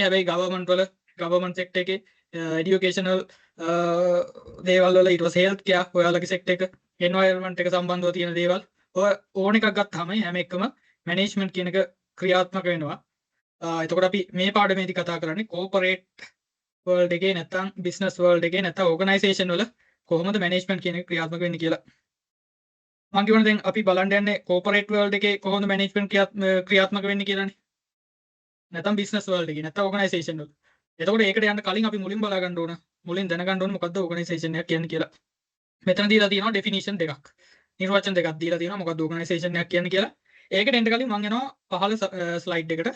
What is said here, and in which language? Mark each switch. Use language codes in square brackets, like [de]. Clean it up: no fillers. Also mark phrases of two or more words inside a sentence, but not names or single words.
[si] හැබැයි [en] government sector [si] එකේ educational දේවල් වල ඊට පස්සේ [en] health care [si] ඔයාලගේ sector එක environment එක සම්බන්ධව තියෙන දේවල් ඔය ඕන එකක් ගත්තාම හැම එකම management කියන එක ක්‍රියාත්මක වෙනවා. එතකොට අපි මේ පාඩමේදී කතා කරන්නේ [en] corporate world [si] එකේ නැත්නම් [en] business world [si] එකේ නැත්නම් organization වල කොහොමද management කියන එක ක්‍රියාත්මක වෙන්නේ කියලා. මම කියවන දැන් අපි බලන්න යන්නේ [en] corporate world [si] එකේ කොහොමද management ක්‍රියාත්මක වෙන්නේ කියලානේ. නැත්නම් [en] business world [si] එකේ නැත්නම් organization වල. එතකොට ඒකට යන්න කලින් අපි මුලින් බලා ගන්න ඕන. මුලින් දැනගන්න ඕන මොකද්ද organization එකක් කියන්නේ කියලා. මෙතන දීලා තියෙනවා definition දෙකක්. නිර්වචන දෙකක් දීලා තියෙනවා මොකද්ද organization එකක් කියන්නේ කියලා. ඒකට එන්න කලින් මම යනවා පහළ slide එකට.